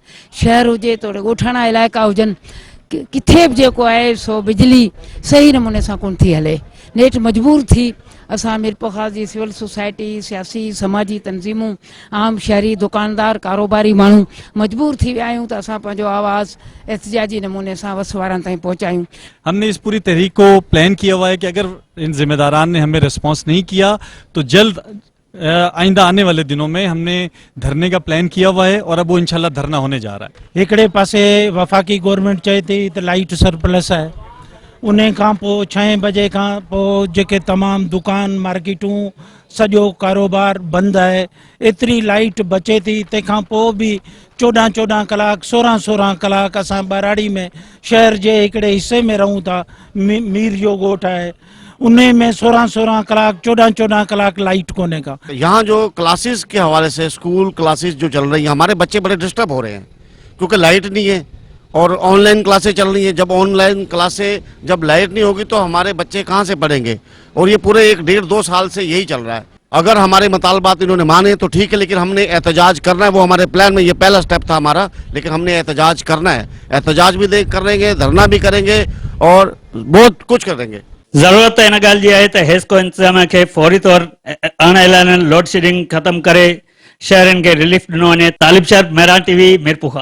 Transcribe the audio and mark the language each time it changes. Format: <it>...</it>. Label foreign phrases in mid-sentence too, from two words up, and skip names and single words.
<sd>शहर हुजे थोरे ॻोठाणा इलाइक़ा हुजनि, किथे बि जेको आहे सो बिजली सही नमूने सां कोन थी हले। नेठ मजबूर थी असां मीरपुर ख़ास जी सिविल सोसाइटी, सियासी समाजी तंज़ीमूं, आम शहरी दुकानदार, कारोबारी माण्हू मजबूर थी विया आहियूं त असां पंहिंजो आवाज़ एहतजाजी नमूने सां वस वारनि ताईं पहुंचायूं।</sd> <ur>ہم نے اس پوری تحریک کو پلان کیا ہوا ہے کہ اگر ان ذمہ داران نے ہمیں ریسپانس نہیں کیا تو جلد آئندہ آنے والے دنوں میں ہم نے دھرنے کا پلان کیا ہوا ہے اور اب وہ</ur> <ar>إن شاء الله</ar> <ur>دھرنا ہونے جا رہا ہے.</ur> <sd>हिकिड़े पासे वफ़ाक़ी गवर्नमेंट चए थी त</sd> <en>light surplus</en> <sd>आहे, उन खां पोइ 6 बजे खां पोइ जेके तमामु दुकान मार्केटूं सॼो कारोबार बंदि आहे। एतिरी लाइट बचे थी, तंहिंखां पोइ बि 14-14 कलाक 16-16 कलाक असां ॿराड़ी में शहर जे हिकिड़े हिसे में रहूं था। मीर जो ॻोठु आहे, उन में 16-16 कलाक 14-14 कलाक लाइट कोने का।</sd> <ur>یہاں جو کلاسز کے حوالے سے</ur> <en>school classes</en> <ur>جو چل رہی ہیں، ہمارے بچے بڑے ڈسٹرب ہو رہے ہیں کیونکہ لائٹ نہیں ہے اور</ur> <en>online classes</en> <ur>چل رہی ہیں. جب</ur> <en>online classes</en> <ur>جب لائٹ نہیں ہوگی تو ہمارے بچے کہاں سے پڑھیں گے، اور یہ پورے 1-1.5-2 سال سے یہی چل رہا ہے. اگر ہمارے مطالبات انہوں نے مانے تو ٹھیک ہے، لیکن ہم نے احتجاج کرنا ہے. وہ ہمارے پلان میں یہ پہلا اسٹیپ تھا ہمارا، لیکن ہم نے احتجاج کرنا ہے. احتجاج بھی کریں گے، دھرنا بھی کریں گے اور بہت کچھ کریں گے.</ur> <sd>ज़रूरत इन ॻाल्हि जी आहे त हेस्को इंतज़ाम खे फौरी तौर अण ऐलानियल</sd> <en>load shedding</en> <sd>ख़त्म करे शहरनि खे रिलीफ ॾिनो वञे। तालिब शहर, मेहरान टीवी, मीरपुर।</sd>